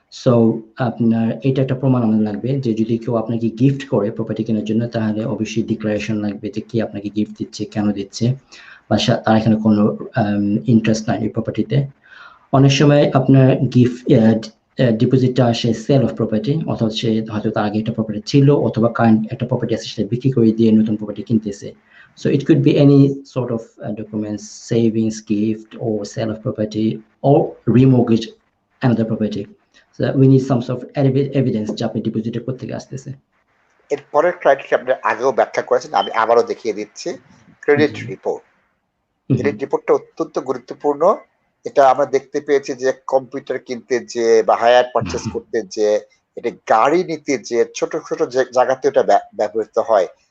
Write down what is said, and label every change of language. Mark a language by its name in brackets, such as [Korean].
[Bangla] So আপনার এটা একটা প্রমাণ আমাদের লাগবে যে যদি কেউ আপনাকে গিফট করে প্রপার্টি কেনার জন্য, তাহলে অবশ্যই ডিক্লারেশন লাগবে যে কে আপনাকে গিফট দিচ্ছে, কেন দিচ্ছে, বা তার এখানে কোনো ইন্টারেস্ট নাই এই প্রপার্টিতে। অনেক সময় আপনার গিফট ডিপোজিটটা আসে সেল অফ প্রপার্টি, অথবা সে হয়তো তার আগে একটা প্রপার্টি ছিল অথবা কারেন্ট একটা প্রপার্টি আছে সেটা বিক্রি করে দিয়ে নতুন প্রপার্টি কিনতেছে। [English] So it could be any sort of documents, savings, gift, or sale of property, or remortgage another property. So we need some sort of evidence [Bangla] যে আপনি ডিপোজিট করতে থেকে আসতেছে। এর পরের ক্রাইটেরিয়া আপনি আগেও ব্যাখ্যা করেছেন, আমি আবারও দেখিয়ে দিচ্ছি, ক্রেডিট রিপোর্ট। ক্রেডিট রিপোর্টটা অত্যন্ত গুরুত্বপূর্ণ। এটা আমরা দেখতে পেয়েছি যে কম্পিউটার কিনতে যে বা হায়ার পারচেস করতে যে, এটা গাড়ি নিতে যে, ছোট ছোট জায়গাতে এটা ব্যবহৃত হয়।